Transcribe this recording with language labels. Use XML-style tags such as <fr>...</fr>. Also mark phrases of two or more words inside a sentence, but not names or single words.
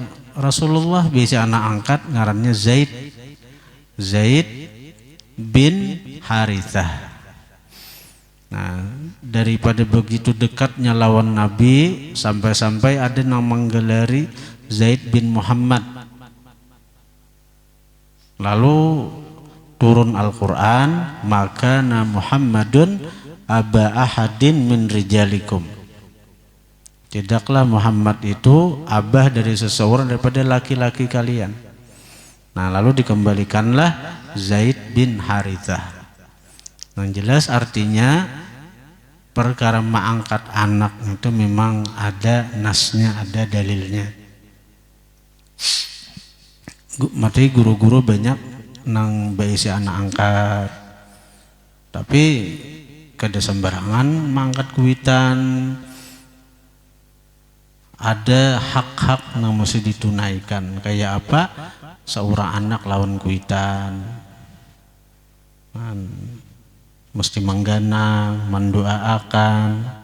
<bjn>Rasulullah besi anak angkat ngarannya Zaid bin Harithah. Nah, daripada begitu dekatnya lawan Nabi sampai-sampai ada yang menggelari Zaid bin Muhammad.</bjn> <id>Lalu turun Al-Quran,</id> <ar>maka na Muhammadun aba ahadin min rijalikum.</ar> <id>Tidaklah Muhammad itu abah dari seseorang daripada laki-laki kalian. Nah, lalu dikembalikanlah Zaid bin Harithah. Yang jelas artinya perkara mengangkat anak itu memang ada nasnya, ada dalilnya.</id> <bjn>Materi guru-guru banyak nang baisi anak angkat, tapi kada sembarangan mangkat kuitan.</bjn> <id>Ada hak-hak yang mesti ditunaikan. Kayak apa?</id> <bjn>Seorang anak lawan kuitan mesti mengganang, mendoakan.</bjn>